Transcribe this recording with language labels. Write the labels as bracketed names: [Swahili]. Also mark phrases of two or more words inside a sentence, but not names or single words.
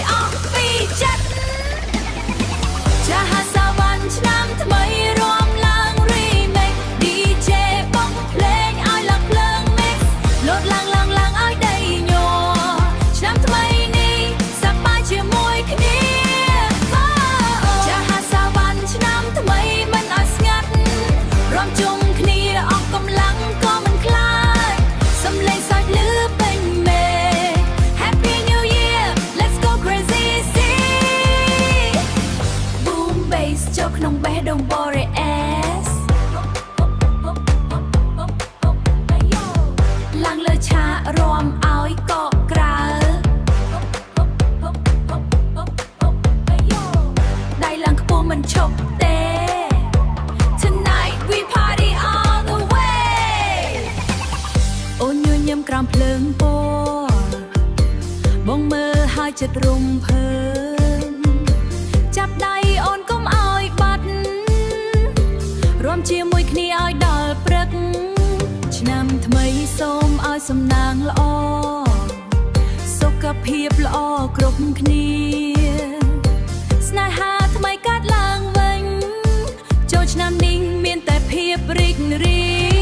[Khmer] អស់ពីចិត្តចាស់សាវ៉ាន់ឆ្នាំថ្មីរំឡើង [English] remix DJ [Khmer] បងភ្លេងឲ្យឡើងភ្លើង mix លោតឡើងឲ្យដៃញ័រឆ្នាំថ្មីនេះសប្បាយជាមួយគ្នាចាស់សាវ៉ាន់ឆ្នាំថ្មីមិនឲ្យស្ងាត់រំជុំគ្នាអស់កម្លាំងក៏មិនខ្លាចសំឡេងសាច់លឺពេញមេ [English] Happy New Year Let's go crazy see Boom bass [Khmer] ចូលក្នុងបេះដូង [English] Body Accent [Khmer] ឡើងលើឆាករំឲ្យកកក្រៅ ដៃឡើងខ្ពស់មិនឈប់ទេ [English] Tonight we party all the way [Khmer] អូនញ ញឹមក្រោមភ្លើងពណ៌បងមើលហើយចិត្តរំភើបចាប់ដៃអូនកុំឲ្យបាត់រួមជាមួយគ្នាឲ្យដល់ព្រឹកឆ្នាំថ្មីសូមឲ្យសំណាងល្អសុខភាពល្អគ្រប់គ្នាស្នេហាថ្មីកើតឡើងវិញចូលឆ្នាំនេះមានតែភាពរីករាយ